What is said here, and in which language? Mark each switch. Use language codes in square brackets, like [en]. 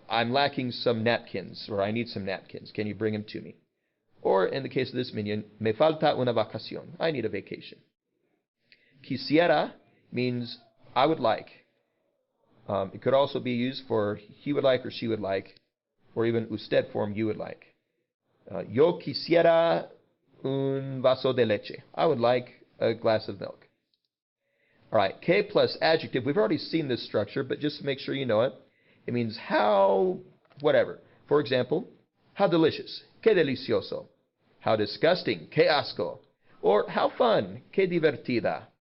[en] I'm lacking some napkins, or I need some napkins. Can you bring them to me? Or in the case of this minion, [es] me falta una vacación. [en] I need a vacation. Quisiera means I would like. It could also be used for he would like or she would like, or even usted form, you would like. [es] Yo quisiera un vaso de leche. [en] I would like a glass of milk. All right, que plus adjective. We've already seen this structure, but just to make sure you know it, it means how, whatever. For example, how delicious. [es] Que delicioso. [en] How disgusting. [es] Que asco. [en] Or how fun. [es] Que divertida.